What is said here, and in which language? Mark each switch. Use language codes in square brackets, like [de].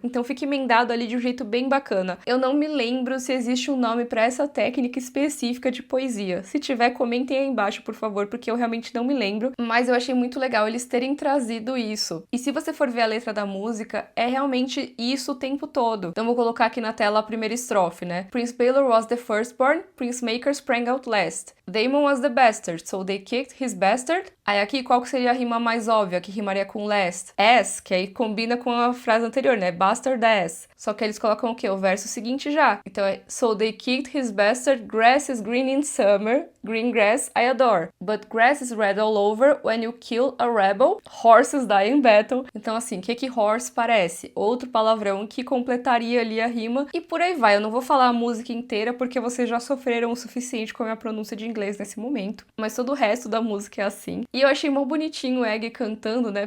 [pt] Então fica emendado ali de um jeito bem bacana. Eu não me lembro se existe um nome para essa técnica específica de poesia. Se tiver, comentem aí embaixo, por favor, porque eu realmente não me lembro, mas eu achei muito legal eles terem trazido isso. E se você for ver a letra da música, é realmente isso o tempo todo. Então vou colocar aqui na tela a primeira estrofe, né? [en] Prince Baelor was the firstborn, Prince Maker sprang out last. Daemon was the bastard, so they kicked his bastard. [pt] Aí aqui, qual que seria a rima mais óbvia, que rimaria com last? As, que aí combina com a frase anterior, né? [en] Bastard ass. [pt] Só que eles colocam o quê? O verso seguinte já. Então é [en] so they kicked his bastard, grass is green in summer, green grass I adore. But grass is red all over when you kill a rebel, horses die in battle. [pt] Então assim, o que horse parece? Outro palavrão que completaria ali a rima. E por aí vai. Eu não vou falar a música inteira porque vocês já sofreram o suficiente com a minha pronúncia de inglês nesse momento. Mas todo o resto da música é assim. E eu achei mó bonitinho o Egg cantando, né?